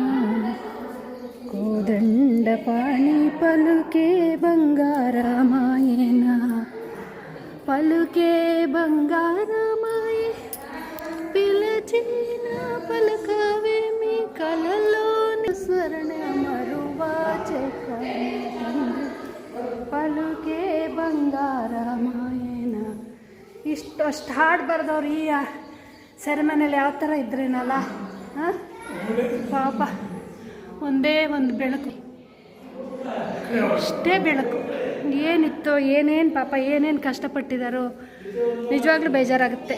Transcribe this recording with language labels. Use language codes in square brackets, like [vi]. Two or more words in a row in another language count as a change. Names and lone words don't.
[te] కోదండ పాణి పలుకే బంగారమాయన పలుకే బంగారమాయ పిలచిన పలకవేమి కలలోని స్మరణ మరువాచే పలుకే ಬಂಗಾರಮಾಯನ. [kn] ಅಷ್ಟು ಹಾಡು ಬರೆದವ್ರು ಈ ಸೆರೆಮನೆಯಲ್ಲಿ ಯಾವ ಥರ ಇದ್ರೇನಲ್ಲ. ಪಾಪ ಒಂದೇ ಒಂದು ಬೆಳಕು ಇಷ್ಟೇ ಬೆಳಕು. ಏನಿತ್ತೋ ಏನೇನು ಪಾಪ ಏನೇನು ಕಷ್ಟಪಟ್ಟಿದ್ದಾರೋ ನಿಜವಾಗ್ಲೂ ಬೇಜಾರಾಗುತ್ತೆ.